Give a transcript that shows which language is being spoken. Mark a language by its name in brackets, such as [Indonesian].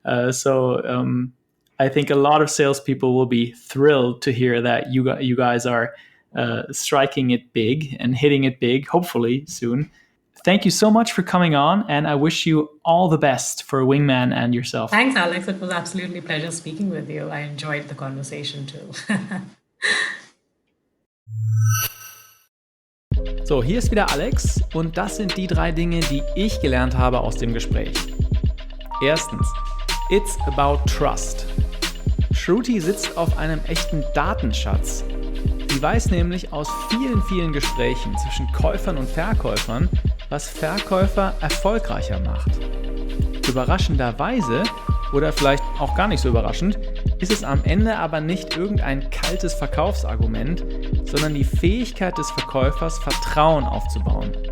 [English] So I think a lot of salespeople will be thrilled to hear that you guys are striking it big and hitting it big, hopefully soon. Thank you so much for coming on, and I wish you all the best for Wingman and yourself. Thanks, Alex. It was absolutely a pleasure speaking with you. I enjoyed the conversation too. [German] So, hier ist wieder Alex und das sind die 3 Dinge, die ich gelernt habe aus dem Gespräch. [English] Erstens, it's about trust. [German] Shruti sitzt auf einem echten Datenschatz. Sie weiß nämlich aus vielen, vielen Gesprächen zwischen Käufern und Verkäufern, was Verkäufer erfolgreicher macht. Überraschenderweise, oder vielleicht auch gar nicht so überraschend, ist es am Ende aber nicht irgendein kaltes Verkaufsargument, sondern die Fähigkeit des Verkäufers, Vertrauen aufzubauen.